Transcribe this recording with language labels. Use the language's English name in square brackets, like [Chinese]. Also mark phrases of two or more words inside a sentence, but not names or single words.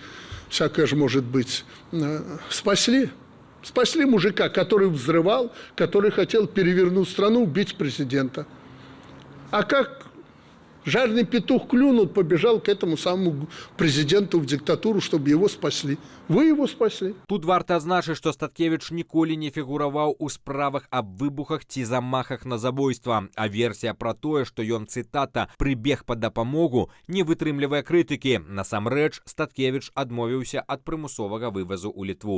[Russian] Всякое же может быть. Спасли. Спасли мужика, который взрывал, который хотел перевернуть страну, убить президента. А как жареный петух клюнул, побежал к этому самому президенту в диктатуру, чтобы его спасли. Вы его спасли. [Belarusian] Тут варта адзначыць, што Статкевіч ніколі не фігураваў у справах аб выбухах ці замахах на забойства. А версія пра тое, што ён, цытата, прыбег па дапамогу, не вытрымлівае крытыкі. Насамрэч, Статкевіч адмовіўся ад прымусовага вывазу ў Літву.